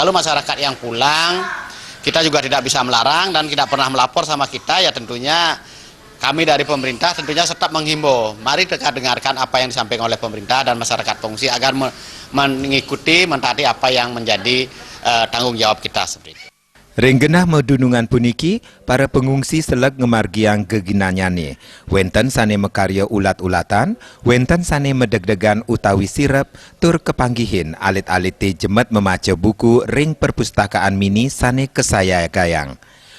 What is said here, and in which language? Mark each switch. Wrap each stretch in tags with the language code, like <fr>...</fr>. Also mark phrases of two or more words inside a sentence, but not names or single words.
<id>Kalau masyarakat yang pulang, kita juga tidak bisa melarang dan tidak pernah melapor sama kita, ya tentunya kami dari pemerintah tentunya tetap menghimbau. Mari kita dengarkan apa yang disampaikan oleh pemerintah dan masyarakat pengungsi agar mengikuti, mentaati apa yang menjadi tanggung jawab kita seperti itu.</id> <ban>Renggenah medunungan puniki, para pengungsi selek ngemargiang geginanyane. Wenten sane mekarya ulat-ulatan, wenten sane medeg-degan utawi sirep, tur kepanggihin alit-alit jemet memaca buku ring perpustakaan mini sane kesaya gayang.</ban>